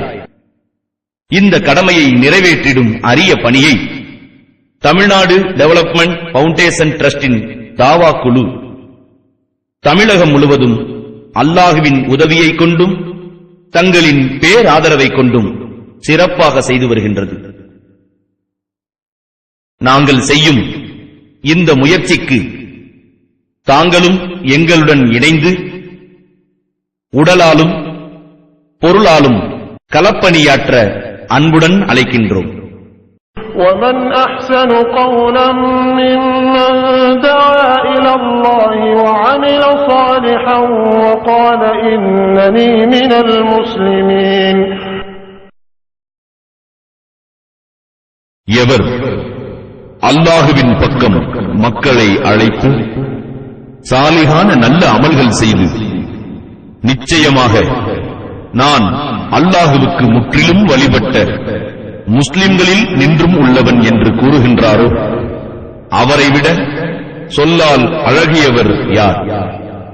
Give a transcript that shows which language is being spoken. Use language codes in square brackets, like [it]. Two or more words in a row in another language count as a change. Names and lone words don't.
[ta] இந்த கடமையை நிறைவேற்றிடும் அரிய பணியை தமிழ்நாடு டெவலப்மெண்ட் பவுண்டேஷன் டிரஸ்டின் தாவா குழு தமிழகம் முழுவதும் அல்லாஹுவின் உதவியை கொண்டும் தங்களின் பேராதரவை கொண்டும் சிறப்பாக செய்து வருகின்றது. நாங்கள் செய்யும் இந்த முயற்சிக்கு தாங்களும் எங்களுடன் இணைந்து உடலாலும் பொருளாலும் களப்பணியாற்ற அன்புடன் அழைக்கின்றோம். [ar] وَمَنْ أَحْسَنُ قَوْلًا مِّمَّن دَعَا إِلَى اللَّهِ وَعَمِلَ صَالِحًا وَقَالَ إِنَّنِي مِنَ الْمُسْلِمِينَ. [ta] எவர் அல்லாஹுவின் பக்கம் மக்களை அழைத்து சாலிகான நல்ல அமல்கள் செய்து நிச்சயமாக நான் அல்லாஹுவுக்கு முற்றிலும் வழிபட்ட முஸ்லிம்களில் நின்றும் உள்ளவன் என்று கூறுகின்றாரோ அவரை விட சொல்லால் அழகியவர் யார்?